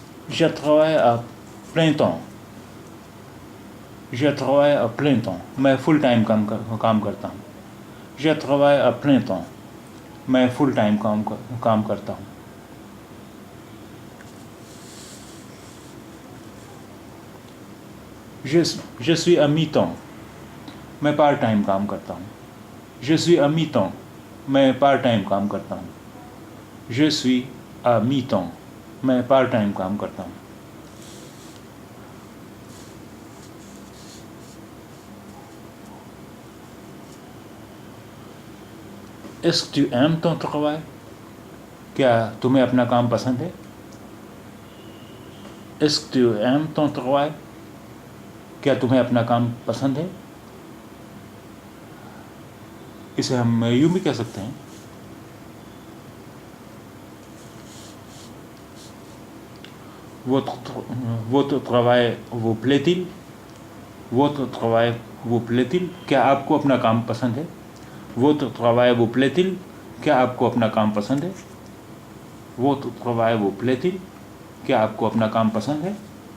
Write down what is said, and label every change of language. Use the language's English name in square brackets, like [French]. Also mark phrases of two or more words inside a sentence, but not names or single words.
[French] Je travaille à plein temps. Je travaille à plein temps. [Urdu] میں [English] full time [Urdu] کام کرتا ہوں. [French] Je travaille à plein temps. [Urdu] میں [English] full time [Urdu] کام کرتا ہوں. [French] Je suis à mi-temps. [Urdu] میں [English] part time [Urdu] کام کرتا ہوں. [French] Je suis à mi-temps. [Urdu] میں [English] part time [Urdu] کام کرتا ہوں. [French] Je suis à mi-temps. [Urdu] میں [English] part time [Urdu] کام کرتا ہوں. [French] Est-ce que tu aimes ton travail? [Urdu] کیا تمہیں اپنا کام پسند ہے؟ [French] Est-ce que tu aimes ton travail? [Urdu] کیا تمہیں اپنا کام پسند ہے؟ اسے ہم یوں بھی کہہ سکتے ہیں. [French] Votre travail vous plaît-il? Votre travail vous plaît-il? [Urdu] کیا آپ کو اپنا کام پسند ہے؟ [French] Votre travail vous plaît-il? [Urdu] کیا آپ کو اپنا کام پسند ہے؟ [French] Votre travail vous plaît-il? [Urdu] کیا آپ کو اپنا کام پسند ہے؟